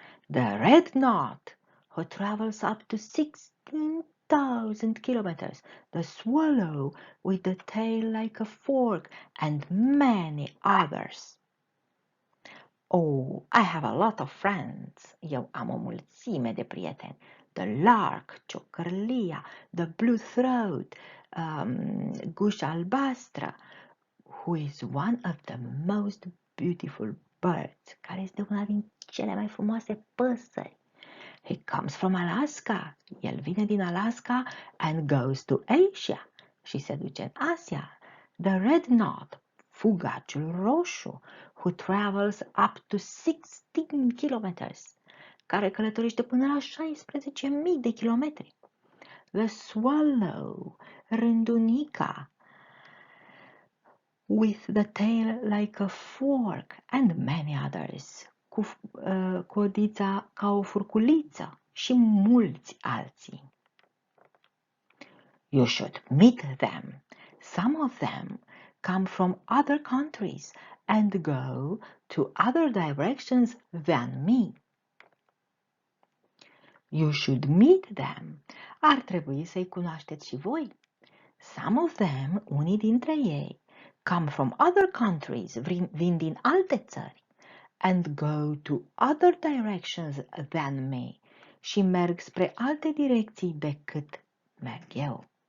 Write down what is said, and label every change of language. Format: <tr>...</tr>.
<en>The red knot, who travels up to 16,000 kilometers. The swallow with the tail like a fork, and many others. Oh, I have a lot of friends.</en> <ro>Eu am o mulțime de prieteni.</ro> <en>The lark,</en> <ro>ciocărlia,</ro> <en>the blue throat,</en> <ro>gușa albastră,</ro> <en>who is one of the most beautiful birds,</en> <ro>care este una din cele mai frumoase păsări.</ro> <en>He comes from Alaska.</en> <ro>El vine din Alaska</ro> <en>and goes to Asia.</en> <ro>Și se duce în Asia.</ro> <en>The red knot,</en> <ro>fugaciul roșu,</ro> <en>who travels up to 16 kilometers,</en> <ro>care călătorește până la 16.000 de kilometri.</ro> <en>The swallow,</en> <ro>rândunica,</ro> <en>with the tail like a fork, and many others,</en> <ro>cu codița ca o furculiță și mulți alții.</ro> <en>You should meet them. Some of them come from other countries and go to other directions than me. You should meet them.</en> <ro>Ar trebui să-i cunoașteți și voi.</ro> <en>Some of them,</en> <ro>unii dintre ei,</ro> <en>come from other countries,</en> <ro>vin din alte țări,</ro> <en>and go to other directions than me,</en> <ro>și merg spre alte direcții decât merg eu.</ro>